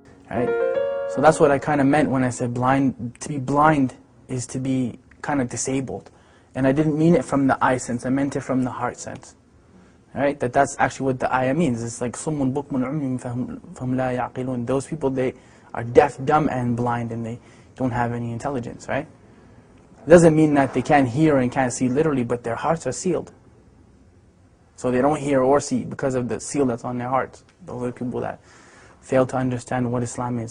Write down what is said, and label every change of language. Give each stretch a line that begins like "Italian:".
English: Right? So that's what I kind of meant when I said blind. To be blind is to be kind of disabled. And I didn't mean it from the eye sense, I meant it from the heart sense. Right? That's actually what the ayah means. It's like
Arabic: صُمٌّ بُكْمٌ عُمْيٌ فَهُمْ لَا يَعْقِلُونَ.
English: Those people, they are deaf, dumb, and blind, and they don't have any intelligence, right? It doesn't mean that they can't hear and can't see literally, but their hearts are sealed. So they don't hear or see because of the seal that's on their hearts. Those are the people that fail to understand what Islam is.